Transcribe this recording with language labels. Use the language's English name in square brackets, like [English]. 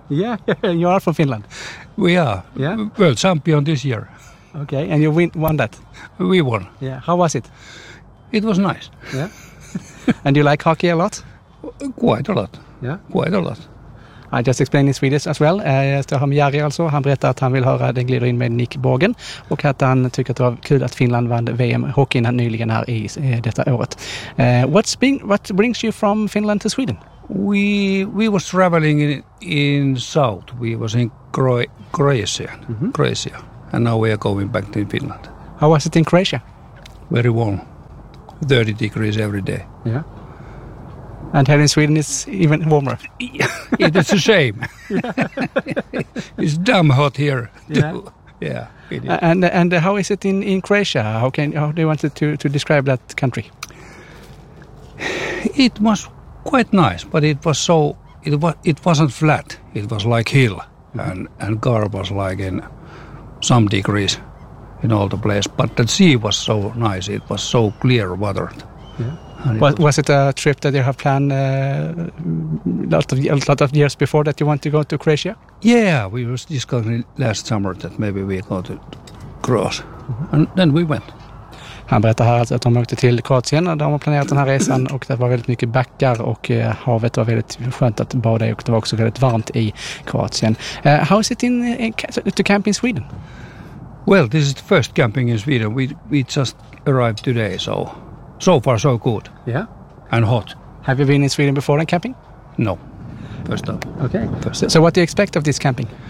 [English] Yeah. You are from Finland. We are. Yeah. Well, champion this year. Okay. And you won that? We won. Yeah. How was it? It was nice. Yeah. And you like hockey a lot? Quite a lot. Yeah. Quite a lot. I just explained in Swedish as well. [Swedish] Står han Jari alltså. Han berättar att han vill höra den glider in med Nick Borgen. Och att han tycker att det var kul att Finland vann VM-hockeyn nyligen här i detta året. [English] What brings you from Finland to Sweden? We was traveling in south. We was in Croatia. Mm-hmm. Croatia. And now we are going back to Finland. How was it in Croatia? Very warm. 30 degrees every day. Yeah. And here in Sweden, it's even warmer. It's a shame. It's damn hot here. Yeah. Yeah. And how is it in Croatia? How do you want to describe that country? It was quite nice, but it wasn't flat. It was like hill, mm-hmm. and car was like in some degrees in all the place. But the sea was so nice. It was so clear water. Yeah. Was it a trip that you have planned a lot of years before that you want to go to Croatia? Yeah, we were discussing last summer that maybe we go to Croatia. Mm-hmm. And then we went. [Swedish] Han berättar här att de åkte till Kroatien och de har planerat den här resan och det var väldigt mycket backar och havet var väldigt skönt att bada i och det var också väldigt varmt i Kroatien. [English] How is it to camp in Sweden? Well, this is the first camping in Sweden. We just arrived today, so... So far, so good. Yeah? And hot. Have you been in Sweden before and camping? No. First time. Okay. So what do you expect of this camping?